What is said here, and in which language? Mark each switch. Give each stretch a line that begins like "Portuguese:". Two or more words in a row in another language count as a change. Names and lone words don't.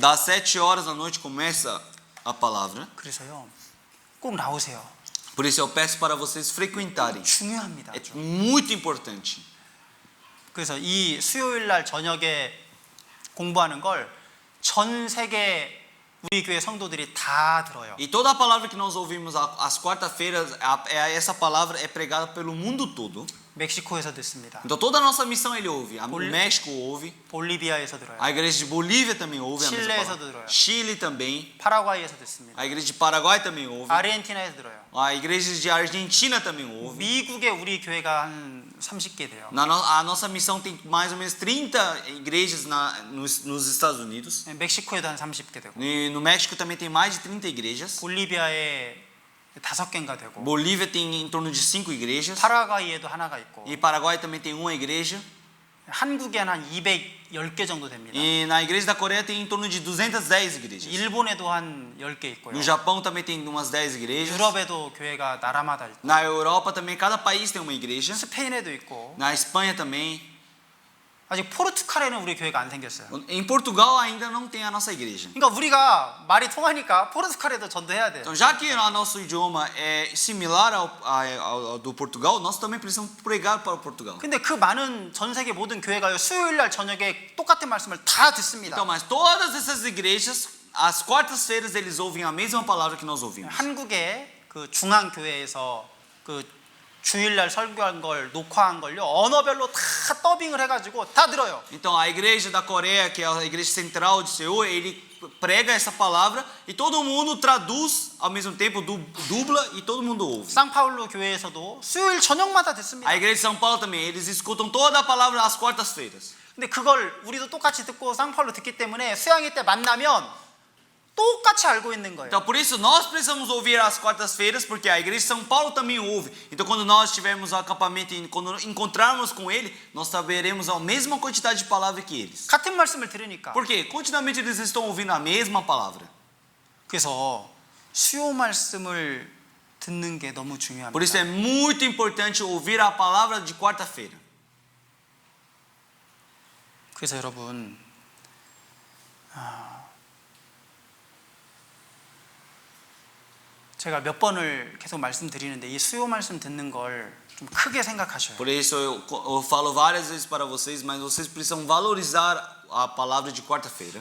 Portuguese: Das 7 horas da noite começa a palavra.
Korean: 그래서요. 꼭 나오세요.
Portuguese: Por isso eu peço para vocês frequentarem.
Korean: 중요합니다.
Portuguese: É muito importante.
Korean: 그래서 이 수요일 날 저녁에 공부하는 걸 전 세계 우리 교회 성도들이 다 들어요.
Portuguese: E toda a palavra que nós ouvimos às quarta-feiras, essa palavra é pregada pelo mundo todo.
Korean: 멕시코에서 듣습니다.
Portuguese: Então toda a nossa missão ele ouve. O México ouve.
Korean: 볼리비아에서 들어요.
Portuguese: A igreja de Bolívia também ouve a mesma
Korean: Chile에서도
Portuguese: palavra.
Korean: 들어요.
Portuguese: Chile também.
Korean: 파라과이에서 듣습니다.
Portuguese: A igreja de Paraguai também ouve.
Korean: 아르헨티나에서 들어요.
Portuguese: A igreja de Argentina também ouve.
Korean: 미국에 우리 교회가 한 30개 돼요.
Portuguese: A nossa missão tem mais ou menos 30 igrejas nos Estados Unidos.
Korean: 멕시코에도 한 30개 되고
Portuguese: E no México também tem mais de 30 igrejas.
Korean: 볼리비아에 5개인가 되고
Portuguese: Bolívia tem em torno de 5 igrejas.
Korean: 파라과이에도 하나가 있고
Portuguese: E Paraguai também tem uma igreja.
Korean: 한국에 한 210개 정도 됩니다.
Portuguese: E na igreja da Coreia tem em torno de 210 igrejas.
Korean: 일본에도 한 10개 있고요.
Portuguese: No Japão também tem umas 10 igrejas.
Korean: 유럽에도 교회가 나라마다 있고
Portuguese: Na Europa também, cada país tem uma igreja.
Korean: 스페인에도 있고
Portuguese: Na Espanha também.
Korean: 아직 포르투갈에는 우리 교회가 안 생겼어요.
Portuguese: Em Portugal ainda não tem a nossa igreja.
Korean: 그러니까 우리가 말이 통하니까 포르투갈에도 전도해야 돼요.
Portuguese: Então, já que o nosso idioma é similar ao do Portugal, nós também precisamos pregar para o Portugal.
Korean: 근데 그 많은 전 세계 모든 교회가요 수요일 날 저녁에 똑같은 말씀을 다 듣습니다.
Portuguese: Então, mas todas essas igrejas, às quartas-feiras eles ouvem a mesma palavra que nós ouvimos.
Korean: 한국의 그 중앙 교회에서 그 주일날 설교한 걸 녹화한 걸요 언어별로 다 더빙을 해가지고 다 들어요.
Portuguese: Então, a igreja da Coreia, que é a igreja central de Seul, ele prega essa palavra e todo mundo traduz ao mesmo tempo, dubla e todo mundo ouve.
Korean: 상파울루 교회에서도 수요일 저녁마다 듣습니다.
Portuguese: A igreja de São Paulo também, eles escutam toda a palavra às quartas-feiras.
Korean: 근데 그걸 우리도 똑같이 듣고 상파울루 듣기 때문에 수양회 때 만나면 똑같이 알고 있는 거예요.
Portuguese: Então, por isso, nós precisamos ouvir às quartas-feiras, porque a igreja de São Paulo também ouve. Então, quando nós tivermos o acampamento e quando encontrarmos com ele, nós saberemos a mesma quantidade de palavra que eles.
Korean: 같은 말씀을 들으니까.
Portuguese: Por quê? Continuamente eles estão ouvindo a mesma palavra.
Korean: 그래서 수요 말씀을 듣는 게 너무
Portuguese: Por
Korean: 중요합니다.
Portuguese: isso é muito importante ouvir a palavra de quarta-feira.
Korean: 그래서 여러분 제가 몇 번을 계속 말씀드리는데 이 수요 말씀 듣는 걸 좀 크게 생각하셔요.
Portuguese: Por isso eu falo várias vezes para vocês, mas vocês precisam valorizar a palavra de quarta-feira.